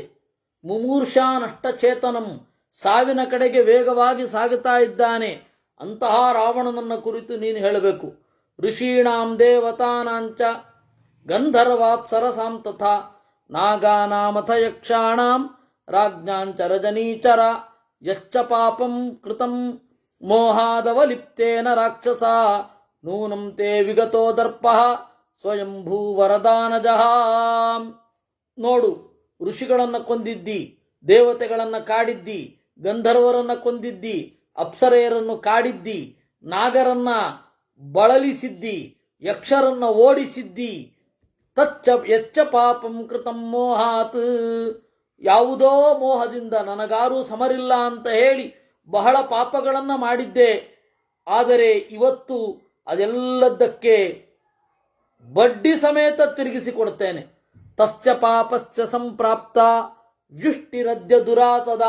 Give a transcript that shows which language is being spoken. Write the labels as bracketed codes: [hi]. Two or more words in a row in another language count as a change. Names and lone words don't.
[sa] ಮುಮೂರ್ಷಾ ನಷ್ಟಚೇತನಂ, [kn] ಸಾವಿನ ಕಡೆಗೆ ವೇಗವಾಗಿ ಸಾಗುತ್ತಾ ಇದ್ದಾನೆ. ಅಂತಹ ರಾವಣನನ್ನ ಕುರಿತು ನೀನು ಹೇಳಬೇಕು. [sa] ಋಷೀಣಾಂ ದೇವತಾನಾಂಚ ಗಂಧರ್ವಾಪ್ಸರಸಾಂ ತಥಾ ನಾಗಾನಾಮಥ ಯಕ್ಷಾಣಾಂ ರಾಜ್ಞಾಂಚ ರಜನೀಚರ ಯಶ್ಚ ಪಾಪಂ ಕೃತಂ ಮೋಹಾದವಲಿಪ್ತೇನ ರಾಕ್ಷಸ ನೂನಂ ತೇ ವಿಗತೋ ದರ್ಪಃ ಸ್ವಯಂಭೂವರದಾನಜಃ. [kn] ನೋಡು, ಋಷಿಗಳನ್ನು ಕೊಂದಿದ್ದಿ, ದೇವತೆಗಳನ್ನು ಕಾಡಿದ್ದಿ, ಗಂಧರ್ವರನ್ನ ಕೊಂದಿದ್ದಿ, ಅಪ್ಸರೆಯರನ್ನು ಕಾಡಿದ್ದಿ, ನಾಗರನ್ನ ಬಳಲಿಸಿದ್ದಿ, ಯಕ್ಷರನ್ನ ಓಡಿಸಿದ್ದಿ. [sa] ಯಚ್ಚ ಪಾಪಂ ಕೃತಂ ಮೋಹಾತ್. [kn] ಯಾವುದೋ ಮೋಹದಿಂದ ನನಗಾರೂ ಸಮರಿಲ್ಲ ಅಂತ ಹೇಳಿ ಬಹಳ ಪಾಪಗಳನ್ನು ಮಾಡಿದ್ದೆ. ಆದರೆ ಇವತ್ತು ಅದೆಲ್ಲದಕ್ಕೆ ಬಡ್ಡಿ ಸಮೇತ ತಿರುಗಿಸಿಕೊಡ್ತೇನೆ. [sa] ತಸ್ಯ ಪಾಪಸ್ಯ ಸಂಪ್ರಾಪ್ತ ವ್ಯುಷ್ಟಿರದ್ಯ ದುರಾತದ.